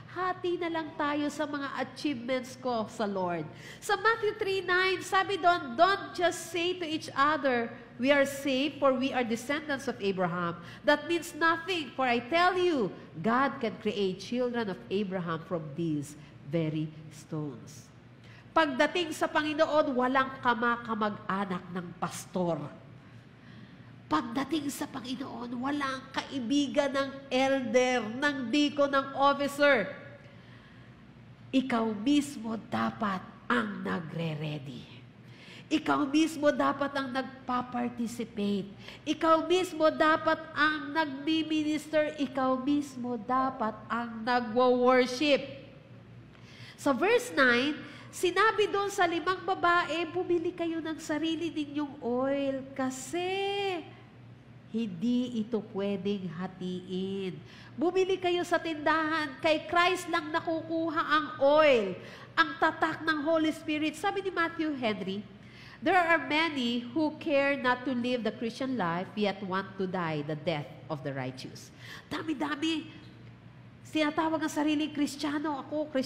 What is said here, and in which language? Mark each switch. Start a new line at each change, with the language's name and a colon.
Filipino: Hati na lang tayo sa mga achievements ko sa Lord.
English: Sa Matthew 3:9,
Filipino: sabi doon,
English: don't just say to each other, we are saved for we are descendants of Abraham. That means nothing, for I tell you, God can create children of Abraham from these very stones.
Filipino: Pagdating sa Panginoon, walang kamag-anak ng pastor. Pagdating sa Panginoon, walang kaibigan ng elder, ng deacon, ng officer. Ikaw mismo dapat ang nagre-ready. Ikaw mismo dapat ang nagpa-participate. Ikaw mismo dapat ang nagmi-minister. Ikaw mismo dapat ang nagwo-worship. Sa verse 9, sinabi doon sa 5 babae, bumili kayo ng sarili ninyong oil kasi hindi ito pwedeng hatiin. Bumili kayo sa tindahan, kay Christ lang nakukuha ang oil, ang tatak ng Holy Spirit. Sabi ni
English: Matthew Henry, there are many who care not to live the Christian life, yet want to die the death of the righteous.
Filipino: Dami-dami. Tinatawag ang sarili, Kristiyano ako.